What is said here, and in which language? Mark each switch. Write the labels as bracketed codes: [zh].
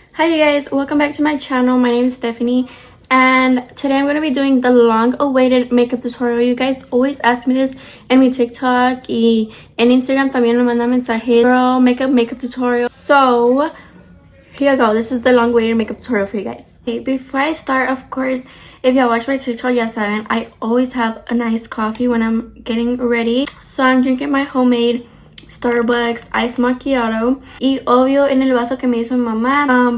[en] Hi you guys, welcome back to my channel. My name is Stephanie and today I'm going to be doing the long-awaited makeup tutorial. You guys always ask me this [es] en mi TikTok y en Instagram también me mandan mensajes. [en] Girl, makeup tutorial. So here you go. This is the long-awaited makeup tutorial for you guys. Okay, before I start, of course, if y'all watch my TikTok, [es] ya saben, [en] I always have a nice coffee when I'm getting ready. So I'm drinking my homemade Starbucks iced macchiato [es] y obvio en el vaso que me hizo mi mamá.